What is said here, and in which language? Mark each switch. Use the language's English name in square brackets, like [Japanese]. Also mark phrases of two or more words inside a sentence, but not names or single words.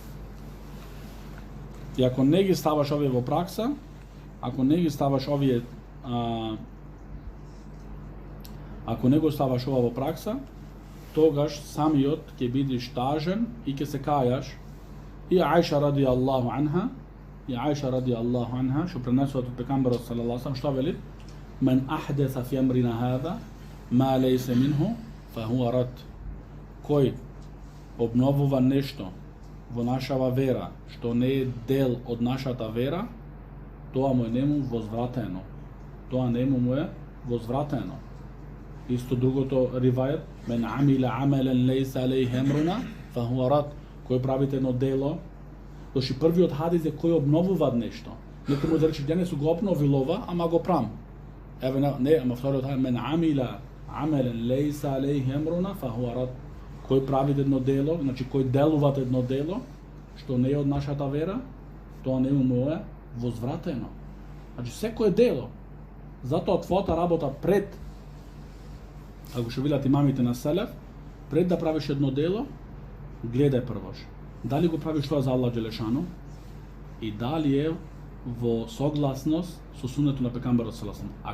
[Macedonian] И ако не ги ставаш овие во пракса, ако не го ставаш ова во пракса, тогаш самиот ќе бидеш тажен и ќе се кајаш. И Аиша [Arabic] رضي الله عنها, [Macedonian] што пренесува од пекамберот [Arabic] صلى الله عليه وسلم, [Macedonian] што вели? [Arabic] "من أحدث في أمرنا هذا ما ليس منه فهو رد." [Macedonian] Кој обновува нешто во нашава вера, што не е дел од нашата вера, тоа му е нему возвратено. Исто другото ривајет: [Arabic] "من عمل عملاً ليس عليه أمرنا فهو رد." [Macedonian] Кој правите едно дело, доши првиот хадис е кој обновува нешто. Некој може да рече: "Денес го обновил ова, ама го прам." Еве не, ама вториот хадис: [Arabic] "من عمل عملاً ليس عليه أمرنا فهو رد." [Macedonian] Кој прави едно дело, значи кој делува едно дело што не е од нашата вера, тоа не му е возвратено. Значи секое дело. Затоа твојата работа пред, ако што велат имамите на селеф, пред да правиш едно дело, гледај првош дали го правиш тоа за [Arabic] الله جل شأنه [Macedonian] и дали е во согласност со суннето на пекамберот [Arabic] صلى الله عليه وسلم.